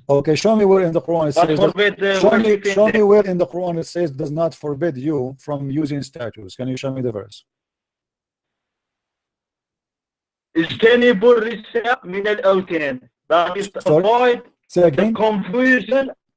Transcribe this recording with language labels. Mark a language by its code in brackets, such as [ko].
[en] Okay, show me where in the Quran it says. Show me where in the Quran it says does not forbid you from using statues. Can you show me the verse? [ar] اجتنبوا الرجس من الأوثان. [en] That is avoid the confusion.